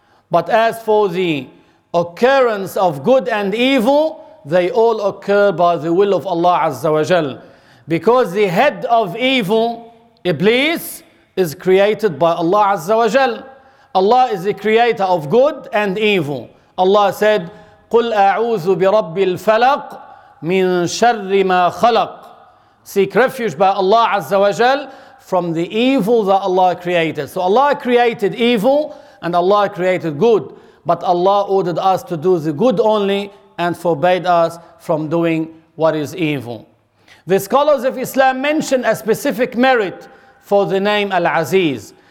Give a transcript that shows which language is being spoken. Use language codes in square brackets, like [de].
[en] But as for the occurrence of good and evil, they all occur by the will of Allah Azza wa Jal. Because the head of evil, Iblis, is created by Allah Azza wa Jal. Allah is the creator of good and evil. Allah said, [ar] قُلْ أَعُوذُ بِرَبِّ الْفَلَقِ مِنْ شَرِّ مَا خَلَقِ. [en] Seek refuge by Allah Azza wa Jal from the evil that Allah created. So Allah created evil and Allah created good, but Allah ordered us to do the good only and forbade us from doing what is evil. The scholars of Islam mention a specific merit for the name Al-Aziz.